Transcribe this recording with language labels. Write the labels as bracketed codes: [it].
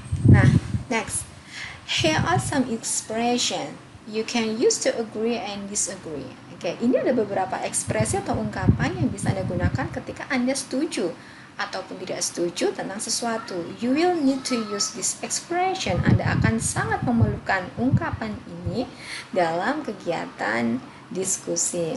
[en] Nah, next, here are some expression you can use to agree and disagree. [id] Ini ada beberapa ekspresi atau ungkapan yang bisa Anda gunakan ketika Anda setuju ataupun tidak setuju tentang sesuatu. [en] You will need to use this expression. [id] Anda akan sangat memerlukan ungkapan ini dalam kegiatan diskusi.